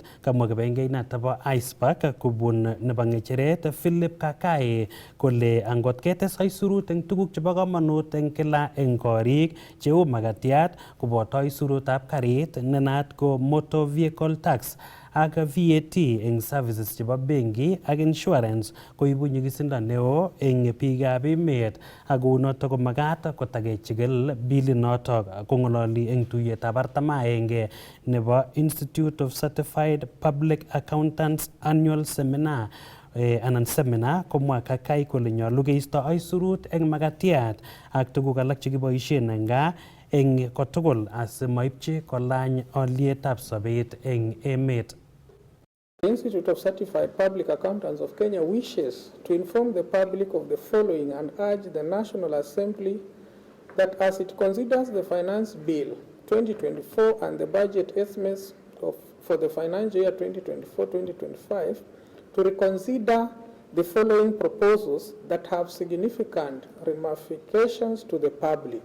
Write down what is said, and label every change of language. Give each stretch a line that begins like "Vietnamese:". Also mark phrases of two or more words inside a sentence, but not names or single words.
Kalenjin: Kamwa kibengeinata bo ICPAC kobun nebo ngecheret Philip Kakai kole angot ketes aisurut eng tuguk chebo komonut eng kila eng korik cheu makatiat koboto aisurutab karit nenaat ko
English: motor vehicle tax
Kalenjin: ak VAT eng services chebo benki ak insurance koibu nyigisindo neo eng biikab emet ak kounoto komagat kotakechigil bilinotok. Kong'ololi eng tuiyetab 41 nebo Institute of Certified Public Accountants Annual Seminar anan seminar komwa Kakai kole nyolu keisto aisurut eng makatiat ak tuguk alak chekiboisien eng gaa eng kotugul asimoipchi kolany olietab sobet eng emet.
English: The Institute of Certified Public Accountants of Kenya wishes to inform the public of the following and urge the National Assembly that as it considers the Finance Bill 2024 and the budget estimates for the financial year 2024-2025, to reconsider the following proposals that have significant ramifications to the public.